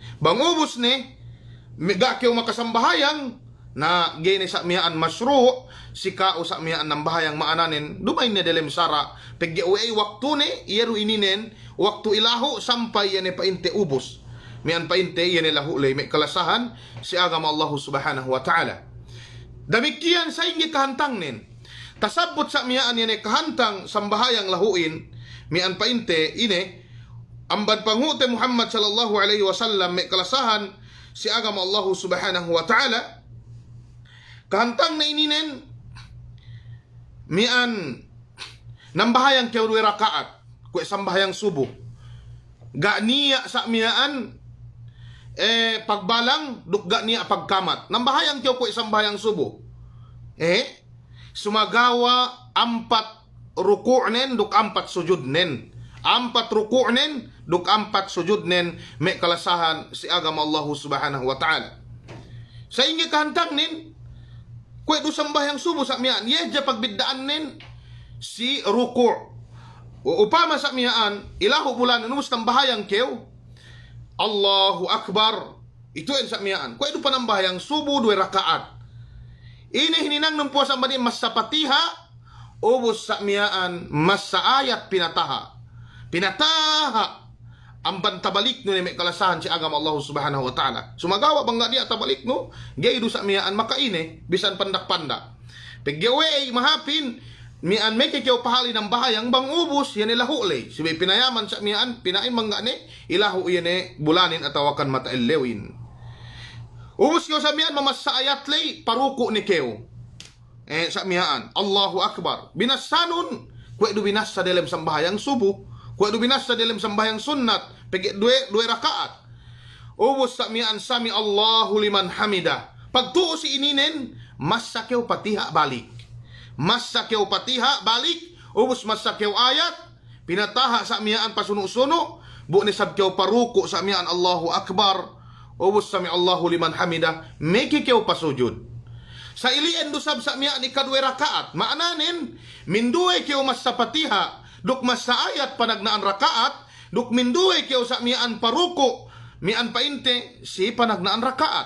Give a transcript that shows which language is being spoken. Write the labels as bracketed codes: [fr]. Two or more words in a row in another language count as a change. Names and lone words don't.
[yka] Bang ubos ni, gakyaw makasambahayang, na gini sa miyaan masru, sikao sa miyaan ng bahayang maananin, dumay na delem sara, pegge uay waktu ni, iyeru ininen, waktu ilahu, sampay yan painte ubos. Mian painte, yan ilahu lay, may kalasahan, si agam [ar] الله سبحانه وتعالى. [yka] Damikian sa ingi kahantang nin, tasabot sa miyaan yan kahantang, sambahayang lahuin, mian painte, ine, amban pangute Muhammad [ar] صلى الله عليه وسلم, [yka] may kalasahan, si agam [ar] الله سبحانه وتعالى, [yka] kahantang na ininen, mian, nambahayang kewri rakaat, kwe sambahayang subo, ganiya sa miyaan, pagbalang, duk ganiya pagkamat, nambahayang kwe sambahayang subo, sumagawa, 4 ruku'nen, duk 4 sujudnen, 4 ruku'nen, duk 4 sujudnen, may kalasahan si agam [ar] الله سبحانه وتعالى. [yka] Sa ingi kahantang nin, kwe do sambayang subo sa miyaan, yedya pagbidaan nin, si ruku'. Upama sa miyaan, ilahu bulan, numus ng bahayang kew, [ar] الله أكبر, [yka] ito yan sa miyaan. Kwe do pa ng bahayang subo, 2 rakaat. Ini hininang nung po sa mani, mas sa patiha, ubos sa miyaan, mas sa ayat pinataha. Pinataha, ang bantabalik no ni may kalasahan si agam [ar] الله سبحانه وتعالى. [yka] Sumagawa bang nga niya tabalik no? Gay do sa miyaan makaine, bisan pandak-panda. Pagyawe mahapin, mian may kikyaw pahali ng bahayang bang ubos, yan ilahu lay. Sibay pinayaman sa miyaan, pinain mga ni, ilahu yan bulanin at tawakan mataelewin. Ubos kyo sa miyaan, mamas sa ayat lay, paruko ni kyo. Sa miyaan, [ar] الله أكبر. [yka] Binasanon, kwe do binas sa dilem sa bahayang subo, kwe do binas sa dilem sa bahayang sunnat, pegi 2 rakaat. Ubos sa miyaan, [ar] سمع الله لمن حمده. [yka] Pagtuo si ininen, mas sakyaw patiha balik. Mas sakyaw patiha balik, ubos mas sakyaw ayat, pinataha sa miyaan pasuno-suno, bu ni sabkyaw paruko sa miyaan [ar] الله أكبر, [yka] ubos [ar] سمع الله لمن حمده, [yka] may kikyaw pasujud. Sa ilien dusab sa miyaan ika 2 rakaat, maananin, minduay kyaw mas sa patiha, duk mas sa ayat panagnaan rakaat, duk minduay kyaw sa miyaan paruko, mian painte, si panagnaan rakaat.